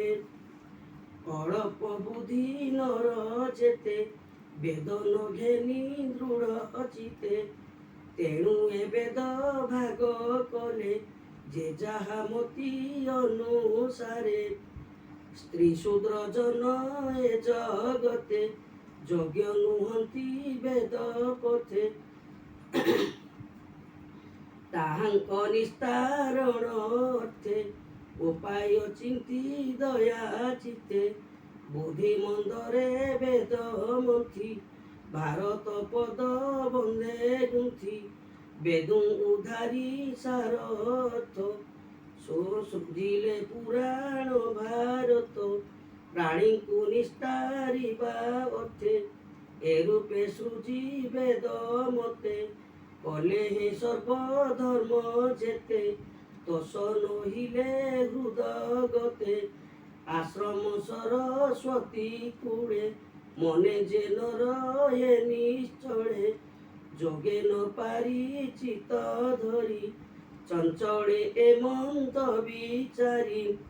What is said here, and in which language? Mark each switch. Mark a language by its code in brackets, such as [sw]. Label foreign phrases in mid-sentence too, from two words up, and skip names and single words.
[or] ଅଳପ ବୁଦ୍ଧି ନର ଯେତେ ବେଦ ନ ଘେନି ଦୃଢ଼ ଚିତେ ତେଣୁ ଏ ବେଦ ଭାଗ କଲେ ଯେ ଯାହା ମତି ଅନୁସାରେ ସ୍ତ୍ରୀ ଶୂଦ୍ର ଜନ ଏ ଜଗତେ ଯୋଗ୍ୟ ନୁହନ୍ତି ବେଦ ପଥେ ତାହାଙ୍କ ନିସ୍ତାରଣ ଅର୍ଥେ ଉପାୟ ଚିନ୍ତି ଦୟା ଚିତ୍ତେ ବୁଦ୍ଧି ମନ୍ଦରେ ବେଦ ମନ୍ଥି ଭାରତ ପଦ ବନ୍ଦେ ଗୁନ୍ଥି ବେଦୁ ଉଧାରି ସାରଥ ସୁଜିଲେ ପୁରାଣ ଭାରତ ପ୍ରାଣୀଙ୍କୁ ନିଷ୍ଠାରିବା ଅର୍ଥେ ଏ ରୂପେ ସୃଜି ବେଦ ମତେ କଲେ ହିଁ ସର୍ବଧର୍ମ ଯେତେ ତୋଷ ନହିଲେ ହୃଦଗତେ ଆଶ୍ରମ ସରସ୍ୱତୀ କୂଳେ ମନେ ଯେ ନ ରହେ ନିଶ୍ଚଳେ ଯୋଗେ ନ ପାରି ଚିତ ଧରି ଚଞ୍ଚଳେ ଏ ମନ୍ତ ବିଚାରି